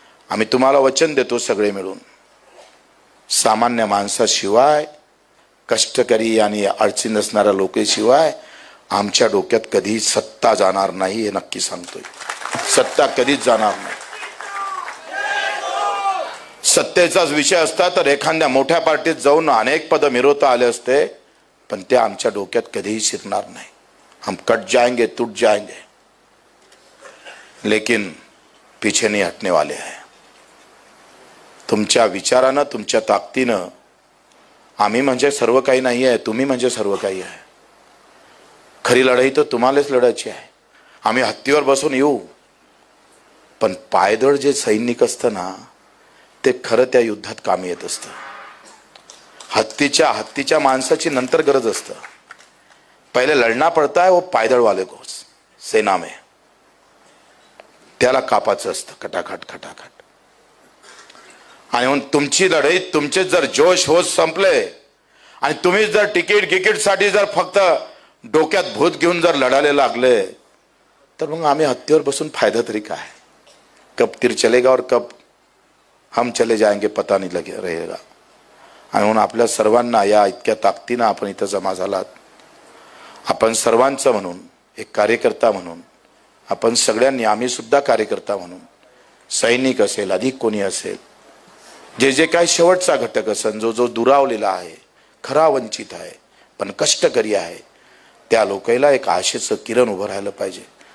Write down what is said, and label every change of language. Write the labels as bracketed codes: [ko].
[mr] आम्ही तुम्हाला वचन देतो सगळे मिळून, सामान्य माणसाशिवाय, कष्टकरी आणि अडचणी असणाऱ्या लोकांशिवाय आमच्या डोक्यात कधी सत्ता जाणार नाही. हे नक्की सांगतोय. सत्ता कधीच जाणार नाही. सत्तेचाच विषय असता तर एखाद्या मोठ्या पार्टीत जाऊन अनेक पद मिळवता आले असते, पण ते आमच्या डोक्यात कधीही शिरणार नाही. [hi] हम कट जाएंगे, टूट जाएंगे, लेकिन पीछे नहीं हटने वाले हैं. [mr] तुमच्या विचारानं, तुमच्या ताकदीनं आम्ही म्हणजे सर्व काही नाही आहे, तुम्ही म्हणजे सर्व काही आहे. खरी लढाई तर तुम्हालाच लढायची आहे. आम्ही हत्तीवर बसून येऊ, पण पायदळ जे सैनिक असतं ना ते खरं त्या युद्धात कामी येत असतं. हत्तीच्या माणसाची नंतर गरज असतं. [hi] पहिले लढना पडता है वो पायदळ वाले को सेना में, [mr] त्याला कापाचं असतं खटाखट खटाखट. आणि म्हणून तुमची लढाई, तुमचे जर जोश होश संपले आणि तुम्ही जर तिकीट साठी जर फक्त डोक्यात भूत घेऊन जर लढायला लागले तर मग आम्ही हत्तीवर बसून फायदा तरी काय. [hi] कब तीर चलेगा और कब हम चले जाएंगे पता नहीं लगे रहेगा. [mr] आणि म्हणून आपल्या सर्वांना या इतक्या ताकदीनं आपण इथं जमा झालात. आपण सर्वांचं म्हणून, एक कार्यकर्ता म्हणून, आपण सगळ्यांनी, आम्ही सुद्धा कार्यकर्ता म्हणून, सैनिक असेल, अधिक कोणी असेल, जे जे काय शेवटचा घटक असेल, जो दुरावलेला आहे, खरा वंचित आहे, पण कष्टकरी आहे, त्या लोकांना एक आशेचं किरण उभं राहिलं पाहिजे.